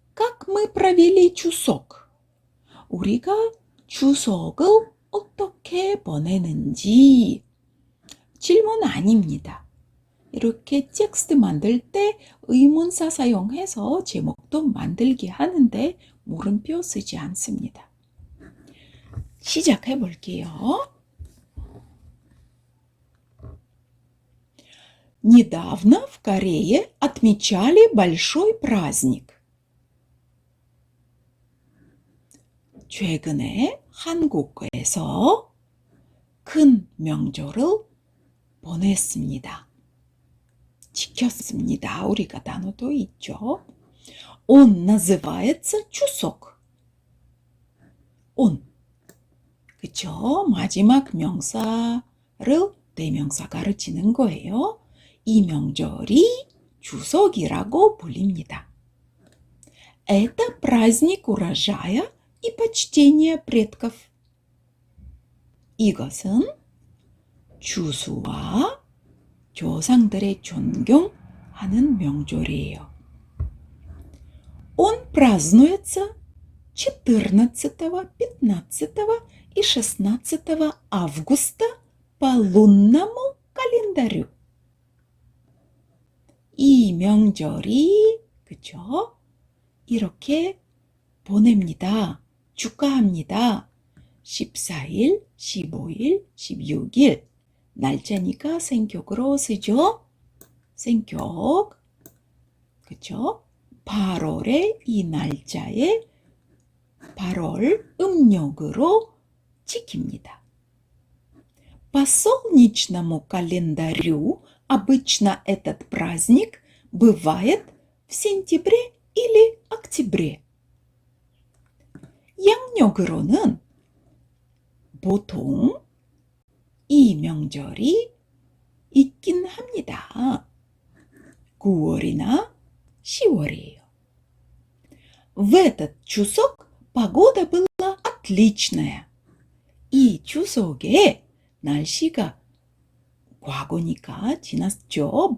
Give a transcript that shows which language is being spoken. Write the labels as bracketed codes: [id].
[ru] Как мы провели 추석? [ko] 우리가 추석을 어떻게 보내는지. 질문 아닙니다. 이렇게 텍스트 만들 때 의문사 사용해서 제목도 만들게 하는데 물음표 쓰지 않습니다. 시작해 볼게요. [ru] Недавно в Корее отмечали большой праздник. [ko] 최근에 한국에서 큰 명절을 보냈습니다. 지켰습니다. 우리가 단어도 있죠. [ru] Он называется 추석. [ko] On. 그쵸? 마지막 명사를 대명사 가르치는 거예요. 이 명절이 추석이라고 불립니다. [ru] Это праздник урожая и почтения предков. [ko] 이것은 추수와 조상들의 존경하는 명절이에요. [ru] Он празднуется 14, 15 и 16 августа по лунному календарю. [ko] 이 명절이 그쵸? 이렇게 보냅니다. 축하합니다. 14일, 15일, 16일 날짜니까 생격으로 쓰죠. 생격. 그쵸? 8월에 이 날짜에 8월 음력으로 지킵니다. [ru] По солнечному календарю Обычно этот праздник бывает в сентябре или октябре. [ko] 양력으로는 보통 이 명절이 있긴 합니다. 9월이나 10월이에요. [ru] В этот чусок погода была отличная. [ko] 이 추석에 날씨가 과거니까 지났죠.